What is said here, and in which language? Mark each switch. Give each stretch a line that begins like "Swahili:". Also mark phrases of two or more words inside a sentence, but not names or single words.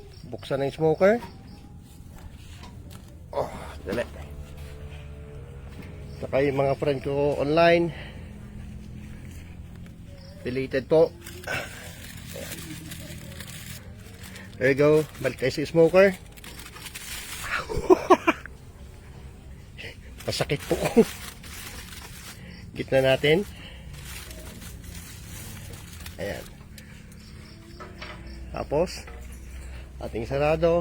Filipino: Buksan ang smoker. Oh, dali. Saka yung mga friend ko online. Deleted po. Ayan.
English: There you go.
Filipino: Balik tayo sa smoker. Masakit po. Gitna natin. Ayan. Tapos, ating sarado.